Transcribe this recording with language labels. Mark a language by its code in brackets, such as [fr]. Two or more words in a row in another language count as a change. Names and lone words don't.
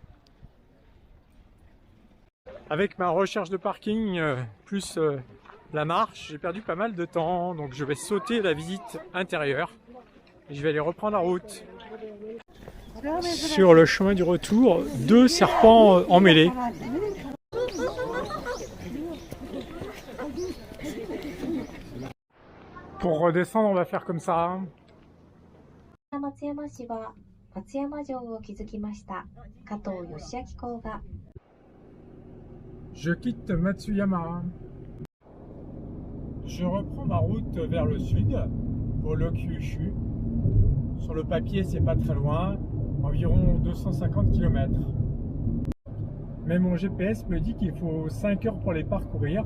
[fr] Avec ma recherche de parking plus la marche, j'ai perdu pas mal de temps, donc je vais sauter la visite intérieure et je vais aller reprendre la route. Sur le chemin du retour, 2 serpents emmêlés. Pour redescendre, on va faire comme ça. [ja] 松山市は松山城を築きました加藤義明公が [fr] Je quitte Matsuyama. Je reprends ma route vers le sud pour le Kyushu. Sur le papier, c'est pas très loin, environ 250 km. Mais mon GPS me dit qu'il faut 5 heures pour les parcourir.